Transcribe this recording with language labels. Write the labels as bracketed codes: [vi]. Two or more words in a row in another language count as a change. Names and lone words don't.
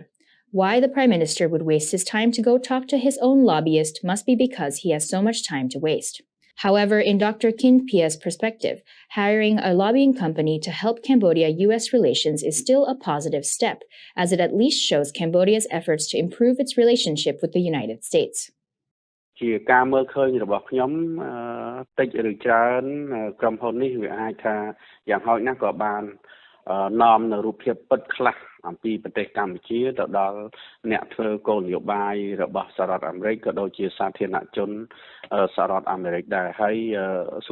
[en] Why the Prime Minister would waste his time to go talk to his own lobbyist must be because he has so much time to waste." However, in Dr. Kin Pia's perspective, hiring a lobbying company to help Cambodia-U.S. relations is still a positive step, as it at least shows Cambodia's efforts to improve its relationship with the United States. [km] ជាការមើលឃើញរបស់ខ្ញុំតិចឬច្រើនក្រុមហ៊ុននេះវាអាចថាយ៉ាងហោចណាស់ក៏បាននាំនៅរូបភាពពិតខ្លះអំពីប្រទេសកម្ពុជា ទៅដល់អ្នកធ្វើគោលនយោបាយរបស់សហរដ្ឋអាមេរិកក៏ដូចជាសាធារណជនសហរដ្ឋអាមេរិកដែរហើយសួ